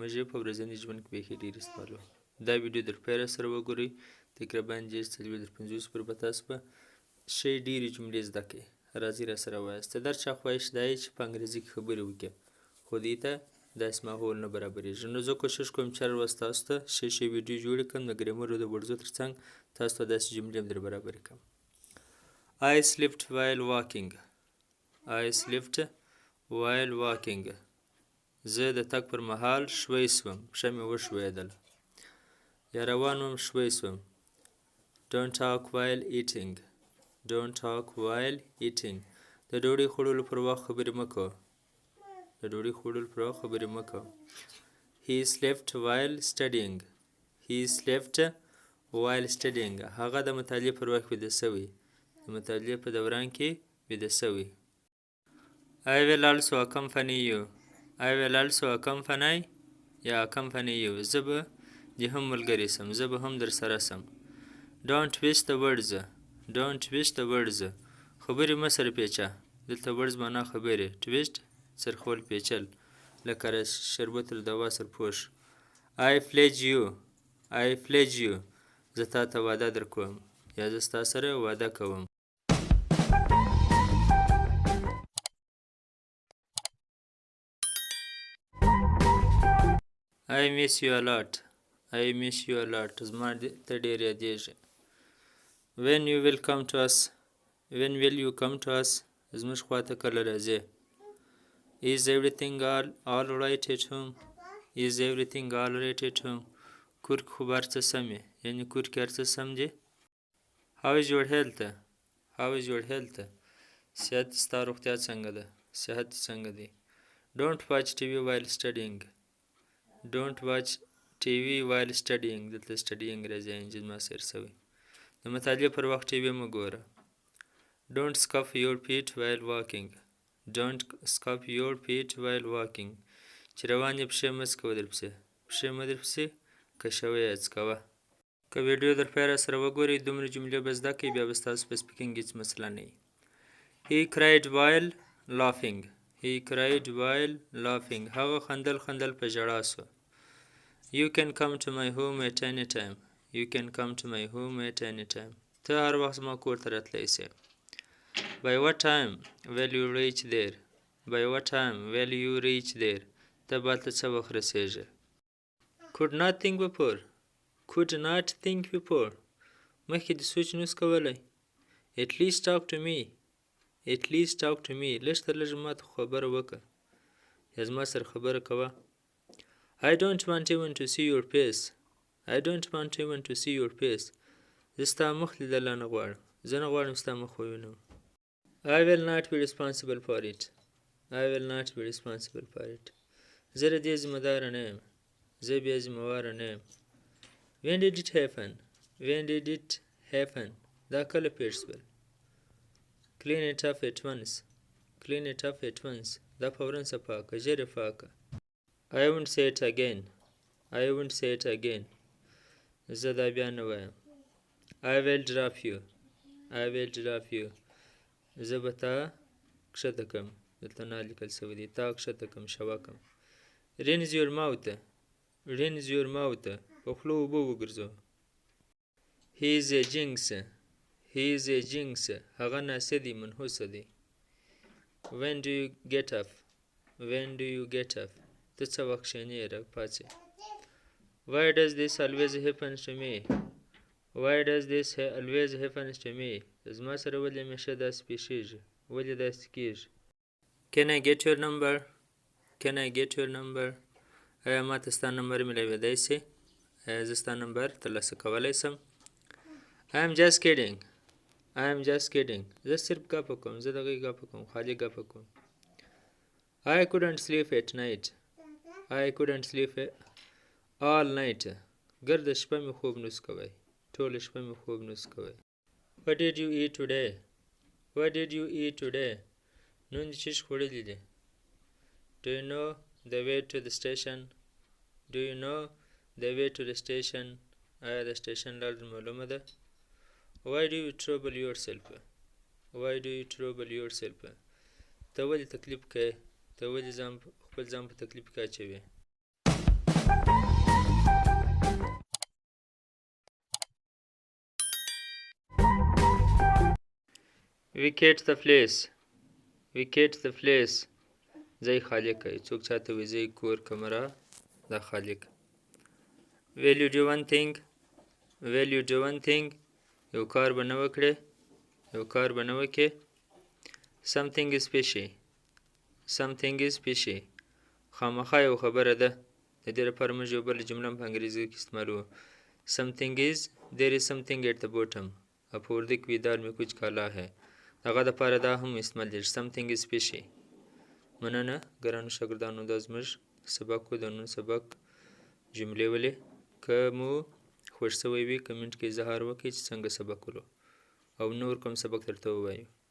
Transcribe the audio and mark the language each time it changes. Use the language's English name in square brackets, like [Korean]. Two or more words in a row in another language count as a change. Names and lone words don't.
[Pashto] موږ یې په ورځني ژوند کې بیخي ډېرې استعمالوو دا ویډیو در پیله سره وګورئ تقریبا 50 پر به تاسو به شی ډېرې جملې زده کړئ راځئ راسره ووایاست در چا خواهش دا یې چې په انګریزي کې خبرې وکړي خو دې ته داسې ماحول نه برابرېږي نو زه کوشش کوم چې هر ورځ تاسو ته ښې ویډیو جوړې کړم د ګرامر او د ورځو تر څنګ تاسو ته داسې جملې هم در برابرې کړم [English] I slept while walking. I slept while walking. [Pashto] زه د تګ پر مهال شوی شوم پښه مې وښویېدله یا روان وم شوی شوم [English] Don't talk while eating. Don't talk while eating. [Pashto] د ډوډۍ خوړلو پر وخت خبرې مه کوه [English] He slept while studying. He slept while studying. [Pashto] هغه د مطالعې پر وخت ویده شوی د مطالعې په دوران کې ویده شوی [English] I will also accompany you. I will also accompany یا accompany you. [Pashto] زه به دې هم ملګری سم زه به هم در سره سم [English] Don't twist the words. Don't twist the words. [Pashto] خبرې مه سره پیچه دلته words معنا خبرې twist سرخول پیچل لکه شربت الدوا سرپوش [English] I pledge you. I pledge you. [Pashto] زه تا ته وعده در کوم یا زه ستا سره وعده کوم [English] I miss you a lot. I miss you a lot. [Pashto] زما ته ډېر یادېږي [English] When you will come to us. When will you come to us. [Pashto] زموږ خوا ته کله راځې [English] Is everything all right at home. Is everything all right at home. [Pashto] کور کې خو به هر څه سم وي یعنې کور کې هر څه سم دي [English] How is your health. How is your health. [Pashto] صحت ستا روغتیا څنګه ده صحت څنګه دی [English] Don't watch TV while studying. Don't watch TV while studying. [Pashto] دلته studying راځي انجن ما سیر سوی د مطالعې پر وخت ټي وي مه ګوره [English] Don't scuff your feet while walking. Don't scuff your feet while walking. [Pashto] چې روان یې پښې مه څکوه درپسې پښې مه درپسې کشوه یا څکوه که ویډیو در پیل سره وګورئ دومره جملې به زده کړئ بیا به ستاسو په سپیکینګ هېڅ مسله نه وي [English] He cried while laughing. He cried while laughing. [Pashto] هغه خندل په ژړا سو [English] You can come to my home at any time. You can come to my home at any time. [Pashto] ته هر وخت زما کور ته راتلی سې [English] By what time will you reach there. By what time will you reach there. [Pashto] ته به هلته څه وخت رسېږې [English] Could not think before. Could not think before. [Pashto] مخکې دې سوچ نوس کولی [English] At least talk to me. At least talk to me. [Pashto] لږ تر لږه ما ته خبره وکړه یا زما سره خبره کوه [English] I don't want even to see your face. I don't want even to see your face. [Pashto] زه ستا مخ لیدلی نه غواړم زه نه غواړم ستا مخ ووینم [English] I will not be responsible for it. I will not be responsible for it. [Pashto] زه د دې ذمهداره نه یم زه بیا ذمهواره نه یم [English] When did it happen. When did it happen. [Pashto] دا کله پیښ شول [English] Clean it up at once. Clean it up at once. [Pashto] دا فوراً صفا کړه ژر یې پاکه [English] I won't say it again. I won't say it again. [Pashto] زه دا بیا نه وایم [English] I will drop you. I will drop you. [Pashto] زه به تا کښته کړم دلته نه لیکل شوی دی تا کښته کړم شوه کړم [English] Rinse your mouth. Rinse your mouth. [Pashto] په خوله اوبه وګرځوه [English] He is a jinx. He is a jinx. [Pashto] هغه ناسدی منحوسه دی [English] When do you get up. When do you get up. [Pashto] ته څه وخت کښېنې راپاڅې [English] Why does this always happen to me. Why does this always happens to me. [Pashto] زما سره ولې همیشه داسې پیښیږي ولې داسې کیږي [English] Can I get your number. Can I get your number. [Pashto] آیا ما ته ستا نمبر میلاویدی سي آیا زه ستا نمبر ترلاسه کولی سم [English] I am just kidding. I am just kidding. [Pashto] زه صرف ګپه کوم زه دغې ګپه کوم خالي ګپه کوم [English] I couldn't sleep at night. I couldn't sleep all night. [Pashto] ګرده شپه مې خوب نوس کوی ټوله شپه مې خوب نوس کوی [English] What did you eat today. What did you eat today. [Pashto] نن دې څه خوړلي دي [English] Do you know the way to the station. Do you know the way to the station. [Pashto] آیا د سټیشن لار معلومه ده [English] Why do you trouble yourself. Why do you trouble yourself? [Pashto] ته ولې تکلیف کوې؟ ته ولې خپل ځان په تکلیف کې اچوې؟ [English] vacate the place. vacate the place. [Pashto] ځای خالی کړئ. څوک چاته وایي ځای، کور، کمره، دا خالی کړه. [English] will you do one thing. will you do one thing. [Pashto] یو کار به نه وکړې، یو کار به نه وکړې. [English] something is fishy. something is fishy. [Pashto] خامخا یو خبره ده. د دې لپاره موږ یو بله جمله په انګریزي کې استعمالوو. [English] something is there is something at the bottom. [Pashto] اب په اردو کې وي [Urdu] دال میں کچھ کالا ہے. [Pashto] هغه دپاره دا هم استعمال دی. [English] something is fishy. [Pashto] مننه ګرانو شاګردانو، دا زموږ سبق و. د نن سبق جملې ولې. که مو خوښ شوی وي کمنټ کې اظهار وکړئ چې څنګه سبق ولو او نور کوم سبق درته ووایو.